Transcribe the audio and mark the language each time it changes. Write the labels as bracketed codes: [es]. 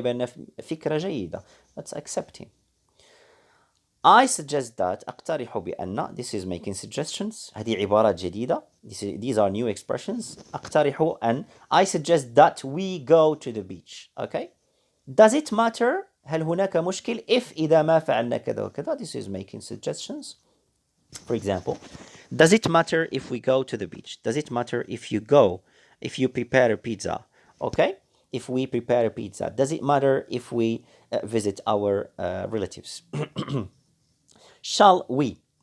[ar] بأنها فكرة جيدة. [en] That's accepting. I suggest that. [ar] أقترح بأن. [en] This is making suggestions. [ar] هذه عبارات جديدة. [en] These are new expressions. [ar] أقترح أن. [en] I suggest that we go to the beach. Okay. Does it matter? [ar] هل هناك مشكل if إذا ما فعلنا كذا وكذا? [en] This is making suggestions. For example, does it matter if we go to the beach? Does it matter if you prepare a pizza? Okay. If we prepare a pizza. Does it matter if we visit our relatives? Shall we?